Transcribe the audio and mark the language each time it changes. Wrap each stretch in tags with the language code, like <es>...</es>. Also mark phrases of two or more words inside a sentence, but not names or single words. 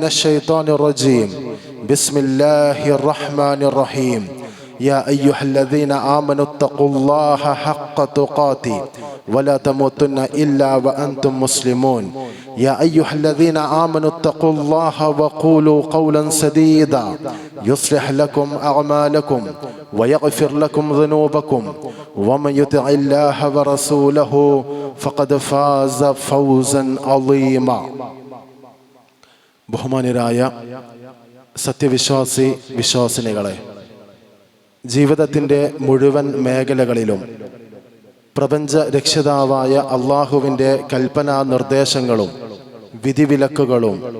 <ar>الشيطان الرجيم بسم الله الرحمن الرحيم يا أيها الذين آمنوا اتقوا الله حق تقاته ولا تموتن إلا وأنتم مسلمون يا أيها الذين آمنوا اتقوا الله وقولوا قولا سديدا يصلح لكم أعمالكم ويغفر لكم ذنوبكم ومن يطع الله ورسوله فقد فاز فوزا عظيما</ar> <ml>ബഹുമാന്യരായ സത്യവിശ്വാസി വിശ്വാസിനികളെ, ജീവിതത്തിൻ്റെ മുഴുവൻ മേഖലകളിലും പ്രപഞ്ച രക്ഷിതാവായ അള്ളാഹുവിൻ്റെ കൽപ്പനാ നിർദ്ദേശങ്ങളും വിധിവിലക്കുകളും</ml>